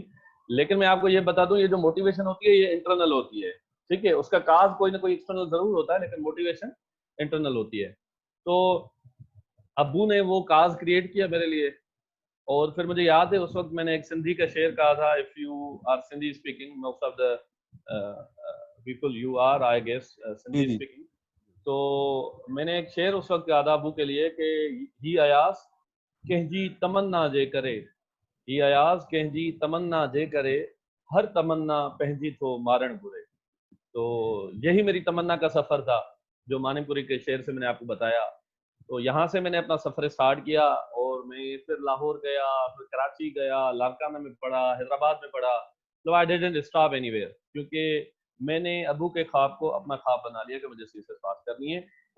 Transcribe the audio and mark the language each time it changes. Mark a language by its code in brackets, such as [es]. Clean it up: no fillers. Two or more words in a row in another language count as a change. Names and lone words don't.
[hi] लेकिन मैं आपको ये बता दूं, ये जो मोटिवेशन होती है ये इंटरनल होती है, ठीक है। उसका काज कोई ना कोई एक्सटर्नल जरूर होता है, लेकिन [en] motivation internal [hi] होती है। तो अब्बू ने वो काज क्रिएट किया मेरे लिए, और फिर मुझे याद है उस वक्त मैंने एक सिंधी का शेर कहा था, [en] If you are Sindhi speaking, most of the people you are, I guess, Sindhi speaking. [hi] तो मैंने एक शेर उस वक्त कहा था अबू के लिए कि [sd] ही अयास कंहिंजी तमन्ना जे करे, ही अयास कंहिंजी तमन्ना जे करे, हर तमन्ना पंहिंजी थो मारण घुरे। [hi] तो यही मेरी तमन्ना का सफर था जो मानिकपुरी के शेर से मैंने आपको बताया। तो यहाँ से मैंने अपना सफर स्टार्ट किया, और मैं फिर लाहौर गया, फिर कराची गया, लारकाना में पढ़ा, हैदराबाद में पढ़ा। तो [en] I didn't stop anywhere, [hi] क्योंकि मैंने अबू के ख्वाब को अपना ख्वाब बना लिया कि मुझे सीएसएस पास करनी है।